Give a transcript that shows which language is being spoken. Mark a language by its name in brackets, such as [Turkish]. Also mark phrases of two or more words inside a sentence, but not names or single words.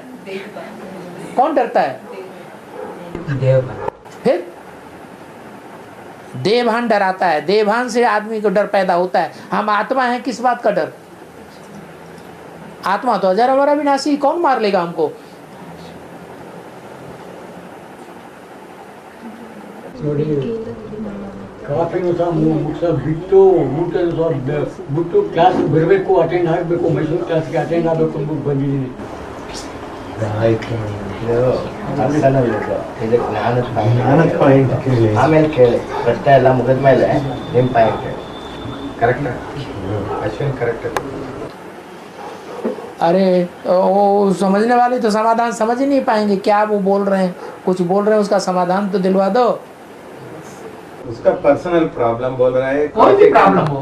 [Hindi] कौन डरता है? फिर देवभान डराता है, देवभान से आदमी को डर पैदा होता है। हम आत्मा हैं, किस बात का डर? आत्मा तो अजर अमर अविनाशी, कौन मार लेगा हमको? [Kannada] ನೋಡಿ ಕಾಫಿನೂ ಸಹ ಸಹ ಬಿಟ್ಟು ಊಟನೂ ಸಹ ಬಿಟ್ಟು ಕ್ಲಾಸ್ ಬರಬೇಕು, ಅಟೆಂಡ್ ಆಗಬೇಕು, ಮೈಸೂರು ಕ್ಲಾಸ್ಗೆ ಅಟೆಂಡ್ ಆಗಬೇಕು ಅಂದ್ಬಿಟ್ಟು ಬಂದಿದ್ದೀನಿ. ಆಮೇಲೆ ಕೇಳಿ ಪ್ರಶ್ನೆ ಎಲ್ಲ ಮುಗಿದ ಮೇಲೆ ನಿಮ್ಮ ಪಾಯಿಂಟ್ [Hindi] करेक्ट है अश्विन, करेक्ट है। अरे वो समझने वाले तो समाधान समझ ही नहीं पाएंगे। क्या वो बोल रहे हैं, कुछ बोल रहे हैं, उसका समाधान तो दिलवा दो। उसका [English] personal problem [Hindi] बोल रहा है, कोई भी प्रॉब्लम हो,